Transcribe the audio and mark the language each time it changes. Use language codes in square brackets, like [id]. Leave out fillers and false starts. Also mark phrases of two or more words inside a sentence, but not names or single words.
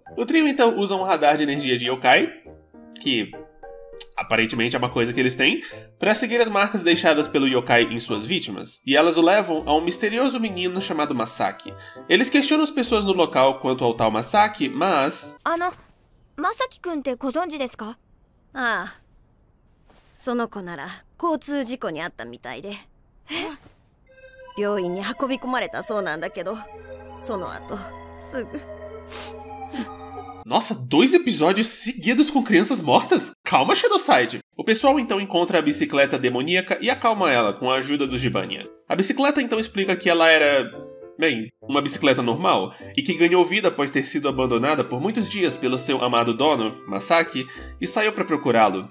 [pt] O trio então usa um radar de energia de yokai, que... aparentemente é uma coisa que eles têm, para seguir as marcas deixadas pelo yokai em suas vítimas, e elas o levam a um misterioso menino chamado Masaki. Eles questionam as pessoas no local quanto ao tal Masaki, mas... [ja] マサキくんてご存知ですか? その子なら交通事故にあったみたいで. 病院に運び込まれそうなんだけど、その後すぐ. [pt] Nossa, 2 episódios seguidos com crianças mortas? Calma, Shadowside! O pessoal então encontra a bicicleta demoníaca e acalma ela com a ajuda do Jibanyan. A bicicleta então explica que ela era... bem, uma bicicleta normal, e que ganhou vida após ter sido abandonada por muitos dias pelo seu amado dono, Masaki, e saiu para procurá-lo.